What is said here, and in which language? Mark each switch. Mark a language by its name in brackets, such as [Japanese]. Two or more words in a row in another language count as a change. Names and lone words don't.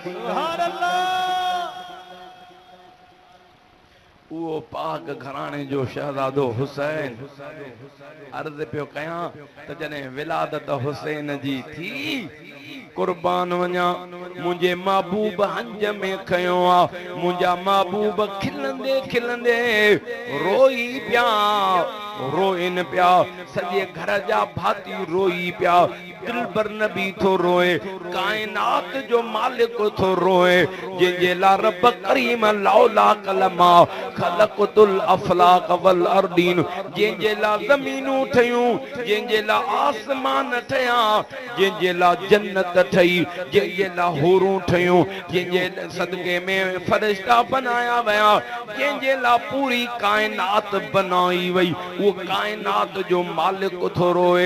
[Sindhi] उहो पाक घराणे जो शहज़ादो हुसैन अर्ज़ पियो कयां त जॾहिं विलादत हुसैन जी थी कुर्बान वञा मुंहिंजे महबूब हंज में खयो आ मुंहिंजा महबूब खिलंदे खिलंदे रोई पिया रोइन पिया सॼे घर जा भाती रोई पिया दिलबर नबी थो रोए, कायनात जो मालिक थो रोए, जंहिंजे लाइ रब करीम [Arabic] لولا كلما خلقت الأفلاك و الأرضين, [Sindhi] जंहिंजे लाइ ज़मीनूं ठहियूं, जंहिंजे लाइ आसमान ठहिया, जंहिंजे लाइ जन्नत ठही, जंहिंजे लाइ हूरूं ठहियूं, जंहिंजे सदके में फरिश्ता बनाया विया, जंहिंजे लाइ पूरी कायनात बनाई वई, वो कायनात जो मालिक थो रोए।